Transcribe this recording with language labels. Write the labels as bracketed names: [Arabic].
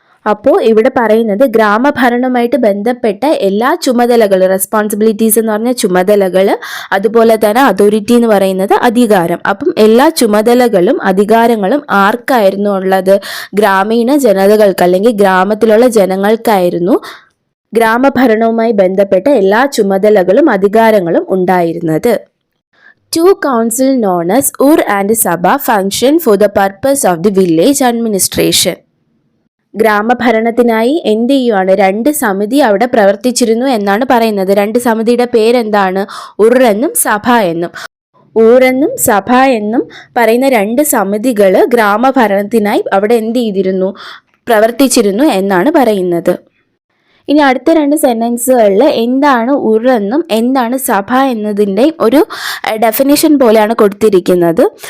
[Malayalam] അപ്പോൾ ഇവിടെ പറയുന്നത് ഗ്രാമഭരണവുമായിട്ട് ബന്ധപ്പെട്ട എല്ലാ ചുമതലകൾ, റെസ്പോൺസിബിലിറ്റീസ് എന്ന് പറഞ്ഞാൽ ചുമതലകൾ, അതുപോലെ തന്നെ അതോറിറ്റി എന്ന് പറയുന്നത് അധികാരം. അപ്പം എല്ലാ ചുമതലകളും അധികാരങ്ങളും ആർക്കായിരുന്നു ഉള്ളത്? ഗ്രാമീണ ജനതകൾക്ക് അല്ലെങ്കിൽ ഗ്രാമത്തിലുള്ള ജനങ്ങൾക്കായിരുന്നു ഗ്രാമഭരണവുമായി ബന്ധപ്പെട്ട എല്ലാ ചുമതലകളും അധികാരങ്ങളും ഉണ്ടായിരുന്നത്. [English] Two council known as Ur and Sabha function for the purpose of the village administration. [Malayalam] ഗ്രാമഭരണത്തിനായി എന്ത് ചെയ്യുവാണ്? രണ്ട് സമിതി അവിടെ പ്രവർത്തിച്ചിരുന്നു എന്നാണ് പറയുന്നത്. രണ്ട് സമിതിയുടെ പേരെന്താണ്? ഉർ എന്നും സഭ എന്നും. ഊരെന്നും സഭ എന്നും പറയുന്ന രണ്ട് സമിതികൾ ഗ്രാമഭരണത്തിനായി അവിടെ എന്ത് ചെയ്തിരുന്നു? പ്രവർത്തിച്ചിരുന്നു എന്നാണ് പറയുന്നത്. ഇനി അടുത്ത രണ്ട് സെൻറ്റൻസുകളിൽ എന്താണ് ഉർ എന്നും എന്താണ് സഭ എന്നതിൻ്റെ ഒരു ഡെഫിനിഷൻ പോലെയാണ് കൊടുത്തിരിക്കുന്നത്.